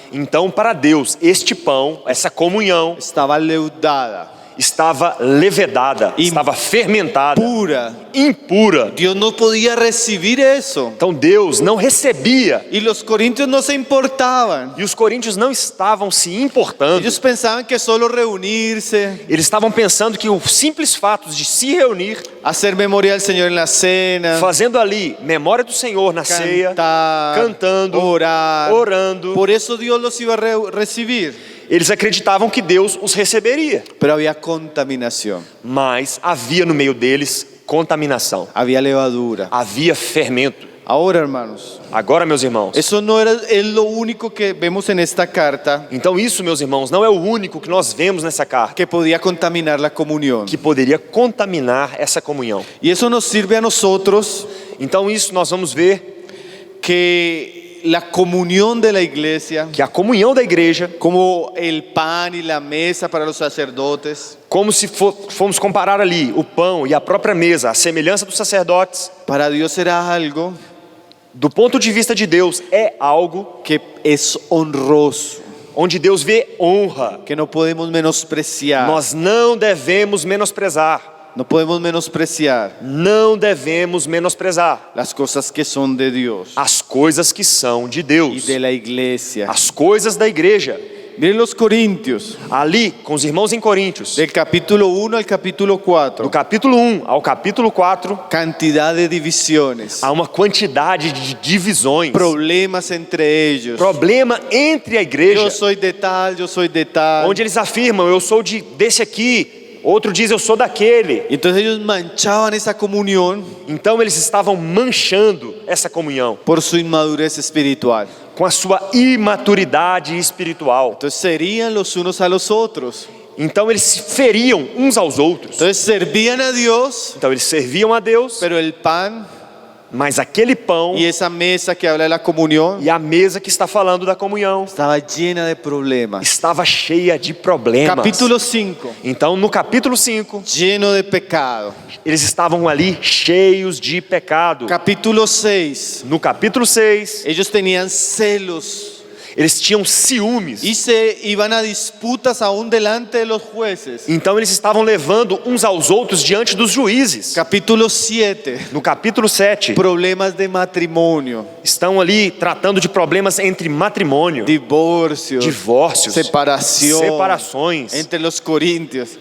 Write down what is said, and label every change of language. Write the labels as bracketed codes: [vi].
[pt] Então, para Deus, este pão, essa comunhão, [es] estaba leudada, [pt] estava levedada, estava fermentada, [es] pura. [pt] impura. [es] Dios no podía recibir eso. [pt] Então Deus não recebia, [es] Y los corintios no se importaban. [pt] e os coríntios não estavam se importando. [es] Ellos pensaban que solo reunirse, [pt] Eles estavam pensando que o simples fato de se reunir, [es] hacer memoria del Señor en la cena, [pt] fazendo ali memória do Senhor na ceia, [es] cantar, [pt] cantando, [es] orar, [pt] orando, [es] por eso Dios los iba a recibir. [pt] eles acreditavam que Deus os receberia. [es] Pero había contaminación. [pt] Mas havia no meio deles contaminação, [es] había levadura. [pt] havia fermento. [es] Ahora, hermanos, [pt] Agora, meus irmãos, [es] eso no es lo único que vemos en esta carta [pt] então isso, meus irmãos, não é o único que nós vemos nessa carta [es] que podía contaminar la comunión. [pt] que poderia contaminar essa comunhão. [es] Y eso nos sirve a nosotros [pt] Então isso nós vamos ver [es] que la comunión de la iglesia, [pt] que a comunhão da igreja, [es] como el pan y la mesa para los sacerdotes, [pt] como se formos comparar ali o pão e a própria mesa, a semelhança dos sacerdotes, [es] para Dios era algo [pt] do ponto de vista de Deus, é algo [es] que es honroso, [pt] onde Deus vê honra. [es] que no podemos menospreciar. [pt] Nós não devemos menosprezar. [es] No podemos menospreciar [pt] Não devemos menosprezar [es] las cosas que son de Dios [pt] as coisas que são de [es] y [pt] Deus, [es] de la iglesia. [pt] as coisas da igreja. [es] Miren los Corintios, [pt] Ali, com os irmãos em Coríntios, [es] del capítulo 1 al capítulo [pt] do 4, capítulo 1 ao capítulo 4, [es] cantidad de divisiones, [pt] há uma quantidade de divisões, [es] problemas entre ellos. [pt] problema entre a igreja, [es] Yo soy de tal, yo soy de tal. [pt] onde eles afirmam, eu sou desse aqui, outro diz, eu sou daquele. [es] Y entonces ellos manchaban esa comunión [pt] Então eles estavam manchando essa comunhão [es] por su inmadurez espiritual. [pt] com a sua imaturidade espiritual. [es] Entonces serían los unos a los otros. [pt] Então eles se feriam uns aos outros. [es] Entonces servían a Dios, [pt] Então eles serviam a Deus, [es] pero el pan [pt] mas aquele pão [es] y esa mesa que habla de la comunión [pt] e a mesa que está falando da comunhão [es] estaba llena de problemas. [pt] estava cheia de problemas. [es] Capítulo 5, [pt] Então no capítulo 5, [es] lleno de pecado. [pt] eles estavam ali cheios de pecado. [es] Capítulo 6, [pt] No capítulo 6, [es] ellos tenían celos [pt] eles tinham ciúmes. [es] y se iban a disputas aún delante de los jueces. [pt] Então eles estavam levando uns aos outros diante dos juízes. [es] Capítulo 7, [pt] No capítulo 7, [es] problemas de matrimonio, [pt] estão ali tratando de problemas entre matrimônio, [es] divorcios, [pt] divórcios, [es] separación [pt] separações [es] entre los corintios.